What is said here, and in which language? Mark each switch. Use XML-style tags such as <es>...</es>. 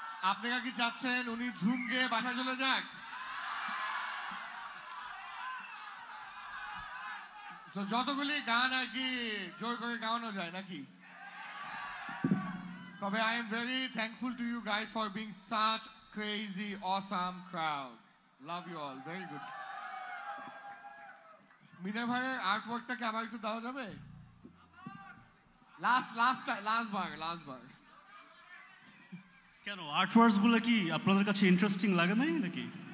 <bn>আপনারা কি চাচ্ছেন উনি ঝুম গিয়ে বাসা চলে যাক? তো যতগুলি গান আর কি জোর করে গাওয়ানো যায় নাকি?</bn> <en>তবে I am very thankful to you guys for being such crazy awesome crowd. Love you all. Very good.</en> <bn>Mina ভাইয়ের আর্টওয়ার্কটাকে আবার একটু দেওয়া যাবে? লাস্ট বার কেন আর্টওয়ার্কস গুলো কি আপনাদের কাছে ইন্টারেস্টিং লাগে নাই নাকি?</bn>